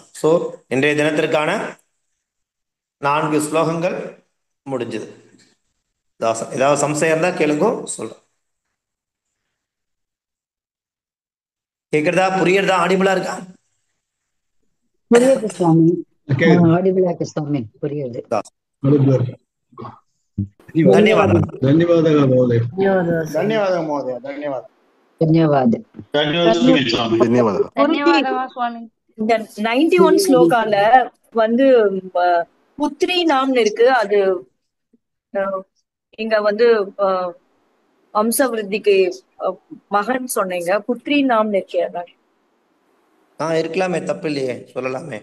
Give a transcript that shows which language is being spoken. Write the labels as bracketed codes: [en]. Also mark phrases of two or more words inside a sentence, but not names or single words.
[ta] ஸோ இன்றைய தினத்திற்கான 4 ஸ்லோகங்கள் முடிஞ்சது. தாசன் ஏதாவது சம்சயம் இருந்தால் கேளுங்க, சொல்கிறேன். கேட்குறதா? புரியுறதா? ஆடிபிளா இருக்கா? புரியுது சுவாமி. ஆடிபிளா இருக்கு சுவாமி, புரியுது. [kn] ಧನ್ಯವಾದ. ಧನ್ಯವಾದಗಳು ಮಹೋದಯ. ಧನ್ಯವಾದ ಮಹೋದಯ. ಧನ್ಯವಾದ. ಧನ್ಯವಾದ. ಧನ್ಯವಾದ ಸ್ವಾಮಿ. [ta] இந்த 91 ஸ்லோகால வந்து புத்ரி நாம்னு இருக்கு. அது இங்க வந்து வம்ச விருத்திக்கு மகன் சொன்னீங்க. புத்ரி நாம்னு இருக்கே, அதான். இருக்கலாமே, தப்பு இல்லையே, சொல்லலாமே.